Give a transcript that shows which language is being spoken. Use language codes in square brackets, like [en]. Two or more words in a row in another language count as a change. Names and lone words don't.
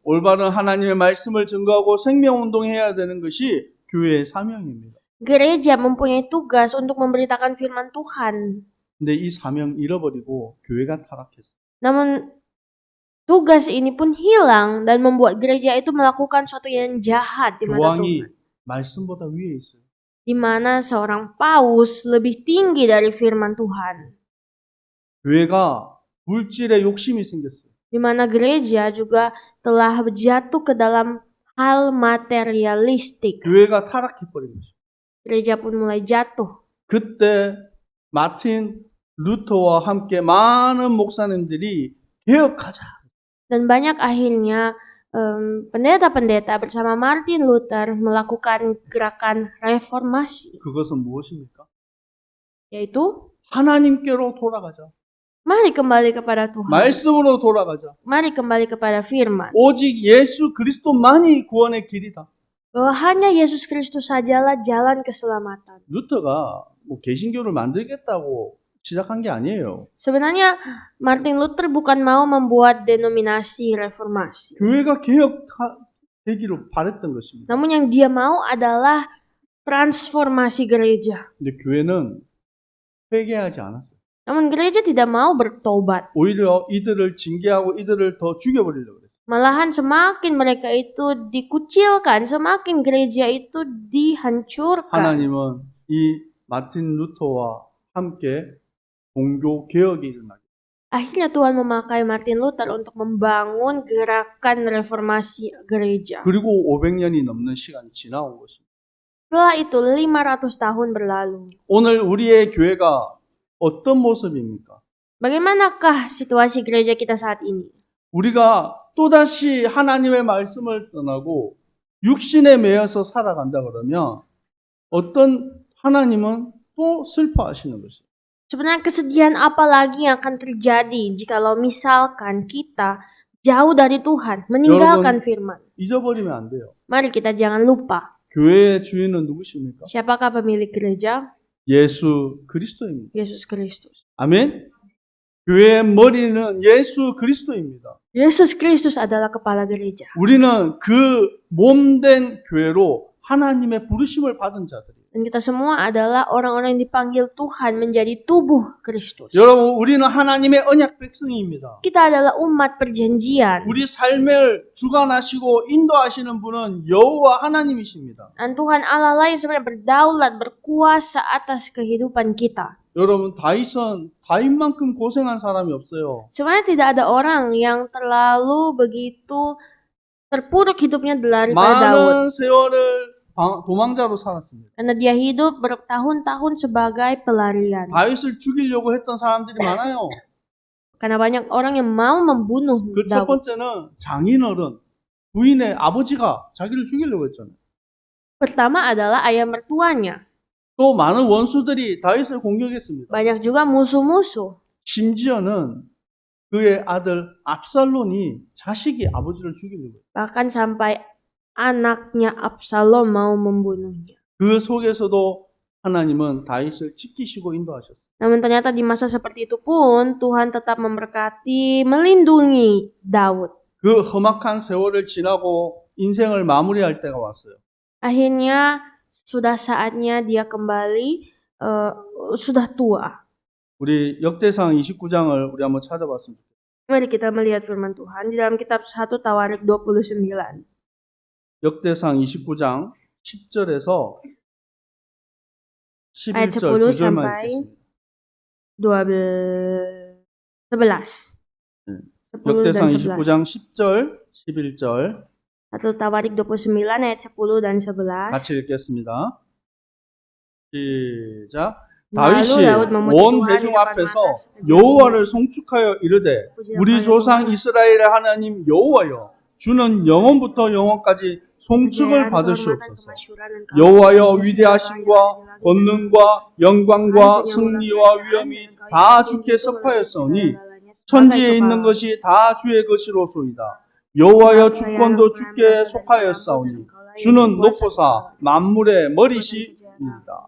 [ko] 올바른 하나님의 말씀을 증거하고 생명운동해야 되는 것이 교회의 사명입니다. [id] Gereja mempunyai tugas untuk memberitakan firman Tuhan. [ko] 근데 이 사명 잃어버리고 교회가 타락했어요. [id] Namun tugas ini pun hilang dan membuat gereja itu melakukan sesuatu yang jahat di mata [ko] 교황이 [id] Tuhan. [ko] 말씀보다 위에 있어요. [id] Di mana seorang paus lebih tinggi dari firman Tuhan. [ko] 교회가 물질에 욕심이 생겼어요. [id] Di mana gereja juga telah jatuh ke dalam hal materialistik. [ko] 교회가 타락해버린 거죠. [id] Gereja pun mulai jatuh. [ko] 그때 마틴 루터와 함께 많은 목사님들이 개혁하자. [id] Dan banyak akhirnya pendeta-pendeta bersama Martin Luther melakukan gerakan reformasi, [ko] 그것은 무엇입니까? [id] yaitu [ko] 하나님께로 돌아가자. [id] mari kembali kepada Tuhan. [ko] 말씀으로 돌아가자. [id] Mari kembali kepada firman. [ko] 오직 예수 그리스도만이 구원의 길이다. [id] Bahwa hanya Yesus Kristus sajalah jalan keselamatan. [ko] 루터가 뭐 개신교를 만들겠다고 시작한 게 아니에요. [id] Sebenarnya Martin Luther bukan mau membuat denominasi reformasi. [ko] 교회가 개혁되기로 바랬던 것입니다. [id] Namun yang dia mau adalah transformasi gereja. [ko] 근데 교회는 회개하지 않았어요. [id] Namun gereja tidak mau bertobat. [ko] 오히려 이들을 징계하고 이들을 더 죽여버리려고 그랬어요. [id] Malahan semakin mereka itu dikucilkan, semakin gereja itu dihancurkan. [ko] 하나님은 이 마틴 루터와 함께 종교 개혁이 일어나게. [id] Akhirnya Tuhan memakai Martin Luther untuk membangun gerakan reformasi gereja. [ko] 그리고 500년이 넘는 시간이 지나온 것입니다. [id] Setelah itu 500 tahun berlalu. [ko] 오늘 우리의 교회가 어떤 모습입니까? [id] Bagaimanakah situasi gereja kita saat ini? [ko] 우리가 또다시 하나님의 말씀을 떠나고 육신에 매여서 살아간다 그러면 어떤 하나님은 또 슬퍼하시는 것이에요. [id] Sebenarnya kesedihan apa lagi yang akan terjadi jikalau misalkan kita jauh dari Tuhan, meninggalkan firman? [ko] 잊어버리면 안 돼요. [id] Mari kita jangan lupa. [ko] 교회의 주인은 누구십니까? [id] Siapakah pemilik gereja? [ko] 예수 그리스도입니다. [id] Yesus Kristus. [ko] 아멘. 교회의 머리는 예수 그리스도입니다. [id] Yesus Kristus adalah kepala gereja. [ko] 우리는 그 몸된 교회로 하나님의 부르심을 받은 자들이에요. [id] Dan kita semua adalah orang-orang yang dipanggil Tuhan menjadi tubuh Kristus. [ko] 여러분, 우리는 하나님의 언약 백성입니다. [id] Kita adalah umat perjanjian. [ko] 우리 삶을 주관하시고 인도하시는 분은 여호와 하나님이십니다. [id] Dan Tuhan Allah lah yang sebenarnya berdaulat, berkuasa atas kehidupan kita. [ko] 여러분, 다윗만큼 고생한 사람이 없어요. [id] Sebenarnya tidak ada orang yang terlalu begitu terpuruk hidupnya daripada Daud. [ko] 많은 세월을 도망자로 살았습니다. [id] Karena dia hidup bertahun-tahun sebagai pelarian. [ko] 다윗을 죽이려고 했던 사람들이 많아요. [id] Karena banyak orang yang mau membunuh [ko] 그 첫 [id] Daud. [ko] 번째는 장인어른, 부인의 아버지가 자기를 죽이려고 했잖아요. [id] Pertama adalah ayah mertuanya. [ko] 또 많은 원수들이 다윗을 공격했습니다. [id] Banyak juga musuh-musuh. [ko] 심지어는 그의 아들 압살론이 자식이 아버지를 죽이려고 했어요. [id] Bahkan sampai anaknya Absalom mau membunuhnya. [ko] 그 속에서도 하나님은 다윗을 지키시고 인도하셨어요. [id] Namun ternyata di masa seperti itu pun Tuhan tetap memberkati, melindungi Daud. [ko] 그 험악한 세월을 지나고 인생을 마무리할 때가 왔어요. [id] Akhirnya sudah saatnya dia kembali, sudah tua. [ko] 우리 역대상 29장을 우리 한번 찾아봤습니다. [id] Mari kita melihat firman Tuhan di dalam kitab 1 Tawarik 29. [ko] 역대상 29장 10절에서 [id] Ayat [ko] 11절 10 9절만 [id] sampai [ko] 읽겠습니다. [id] 11. 10 dan [ko] 역대상 11. 29장 10절, 11절 [id] 1 Tawarik 29 ayat 10 dan 11. [ko] 같이 읽겠습니다. 시작. [id] Lalu [ko] 다윗이 [id] Daud memuji [ko] 온 [id] Tuhan [ko] 회중 [id] di depan [ko] 앞에서 [id] mata segenap [ko] 여호와를 송축하여 이르되 우리 [id] Pujilah [ko] 조상 [id] Tuhan. [ko] 이스라엘의 하나님 여호와여 주는 영원부터 영원까지 송축을 [id] Pujian, [ko] 받으시옵소서. [id] kehormatan, kemasyhuran, dan [ko] 여호와여 [id] keagungan, [ko] 위대하심과 [id] segala [ko] 권능과 영광과 승리와 위엄이 다 주께 섭하였사오니 천지에 있는 것이 다 주의 것이로소이다. 여호와여 주권도 주께 속하였사오니 주는 높으사 만물의 머리시입니다.